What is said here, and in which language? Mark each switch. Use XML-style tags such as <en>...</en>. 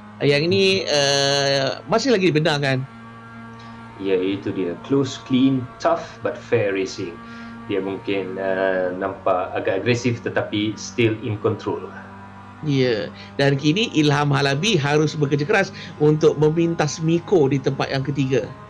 <ms>Yang ini masih lagi dibenarkan. Ya, itu dia.</ms> <en>Close, clean, tough but fair racing.</en> <ms>Dia mungkin nampak agak agresif tetapi</ms> <en>still in control.</en> <ms>Ya, dan kini Ilham Halabi harus bekerja keras untuk memintas Miko di tempat yang ketiga.</ms>